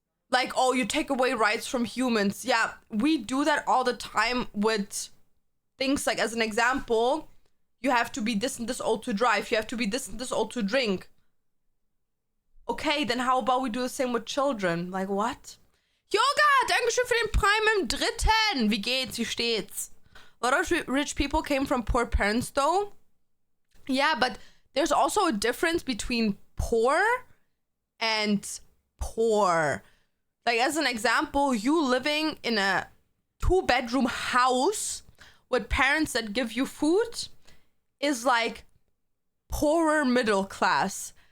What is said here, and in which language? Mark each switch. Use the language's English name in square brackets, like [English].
[English] Like, oh, you take away rights from humans. Yeah, we do that all the time with things like, as an example, you have to be this and this old to drive. You have to be this and this old to drink. Okay, then how about we do the same with children? Like, what? [German] Yoga, Dankeschön für den Prime im 3. Wie geht's? Wie steht's? [English] A lot of rich people came from poor parents, though. Yeah, but there's also a difference between poor and poor. Like, as an example, you living in a 2-bedroom house with parents that give you food is like poorer middle class.